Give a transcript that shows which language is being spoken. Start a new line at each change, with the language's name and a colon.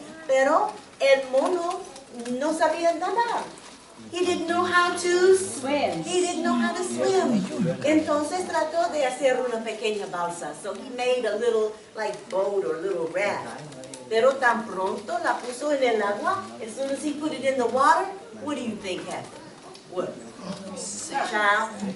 Spanish: Pero el mono no sabía nadar.
English: He didn't know how to swim. He didn't know how to swim.
Spanish: Entonces trató de hacer una pequeña balsa.
English: So he made a little like boat or little raft.
Spanish: Pero tan pronto la puso en el agua,
English: as soon as he put it in the water, what do you think happened? What? Child?